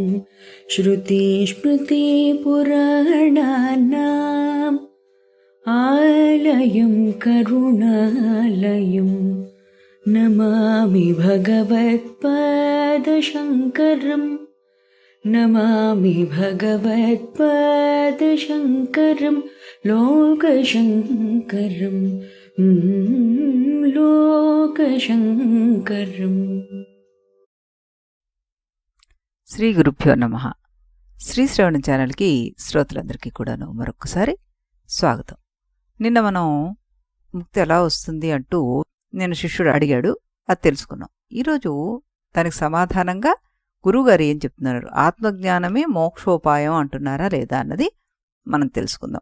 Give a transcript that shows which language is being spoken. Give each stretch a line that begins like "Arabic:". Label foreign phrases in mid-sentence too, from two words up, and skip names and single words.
Sanskrit: श्रुतिस्मृतिपुराणानाम् आलयं करुणालयं नमामि भगवत्पादशङ्करम् नमामि भगवत्पादशङ्करं लोकशङ्करं लोकशङ्करम्। శ్రీ గురుభ్యో నమః.
Telugu: శ్రీ శ్రవణ ఛానల్కి శ్రోతలందరికీ కూడాను మరొకసారి స్వాగతం. నిన్న మనం ముక్తి ఎలా వస్తుంది అంటూ నేను శిష్యుడు అడిగాడు, అది తెలుసుకున్నాం. ఈరోజు దానికి సమాధానంగా గురువుగారు ఏం చెప్తున్నారు, ఆత్మజ్ఞానమే మోక్షోపాయం అంటున్నారా లేదా అన్నది మనం తెలుసుకుందాం.